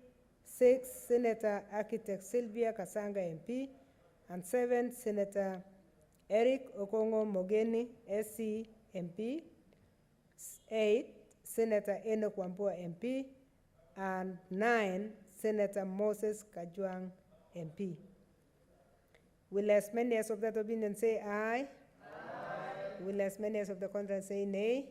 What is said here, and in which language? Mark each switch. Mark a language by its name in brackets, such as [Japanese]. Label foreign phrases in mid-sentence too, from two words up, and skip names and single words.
[English] 6, Senator Architect Sylvia Kasanga, MP. And 7, Senator Eric Okongo Mogeni, SC, MP. 8, Senator Enoch Wambua, MP. And 9, Senator Moses Kajwang, MP. Will as many as of that opinion say aye? Aye. Will as many as of the contrary say nay?